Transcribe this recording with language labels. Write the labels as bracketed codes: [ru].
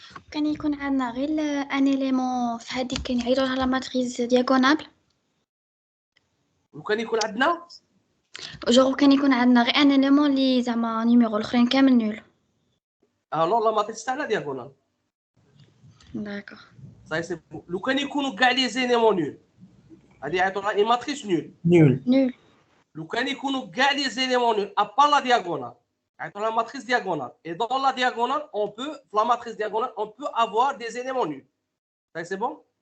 [ar] كان يكون عندنا غير ان اليمون في هذيك كان يعيطوا لها لا ماتريس دياغونال وكان يكون عندنا جوغ كان يكون عندنا غير ان اليمون اللي زعما نيميرو الاخرين كامل نول. [fr] alors la matrice [ar] تاعنا [fr] diagonale. داكوغ Ça c'est bon. [ar] لو كان يكونوا كاع [fr] les éléments nuls. [ar] هذه يعيطوا لها [fr] une matrice nulle. Nul. نول. [ar] لو كان يكونوا كاع [fr] les éléments nuls à part la diagonale. [ar] يعيطوا لها [fr] matrice diagonale. Et dans la diagonale, on peut, la matrice diagonale, on peut avoir des éléments nuls. Ça c'est bon?